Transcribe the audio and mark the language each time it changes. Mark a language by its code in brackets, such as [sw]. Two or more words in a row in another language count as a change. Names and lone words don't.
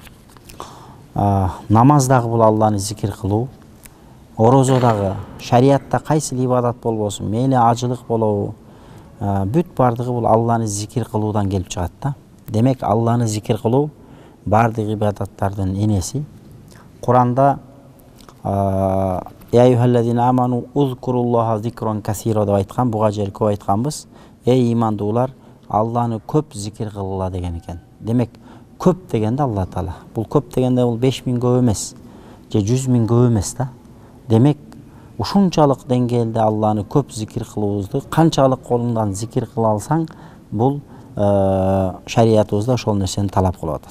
[ky] Намаз дагы бул Алланы зикир кылуу. Орозо дагы, шариатта кайсы ибадат болбосун, мейли ажылык болобу, бүт бардыгы бул Алланы зикир кылуудан келип чыгат да. Демек Алланы зикир кылуу бардык ибадаттардын энеси. Куранда [ar] يا أيها الذين آمنوا اذكروا الله ذكرا كثيرا [ky] деп айткан, буга жер көп айтканбыз. Эй имандуулар, Алланы көп зикир кылгыла деген экен. Демек көп дегенде Алла Таала. Бул көп дегенде бул 5000 көп эмес, же 100 000 көп эмес да. Демек ушунчалык деңгээлде Алланы көп зикир кылуубузду, канчалык колуңдан зикир кыла алсаң, бул шариятыбызда ошол нерсени талап кылып атат.